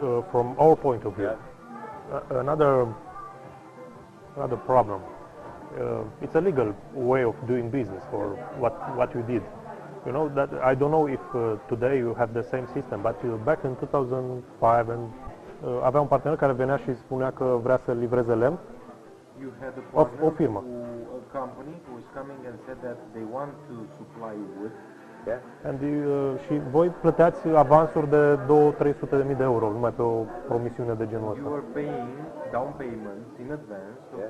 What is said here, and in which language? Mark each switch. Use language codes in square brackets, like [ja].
[en] From our point of view, another problem. It's a legal way of doing business for what you did. You know that I don't know if today you have the same system, but back in 2005 and [ro] avea un partener care venea și spunea că vrea să livreze lemn. [en] You had a partner [ro] o firmă. [en] a company who was coming and said that they want to supply wood. Yeah. And [ro] și voi plăteați avansuri de 200-300.000 de euro numai pe o promisiune de genul ăsta. [en] You are paying down payments in advance of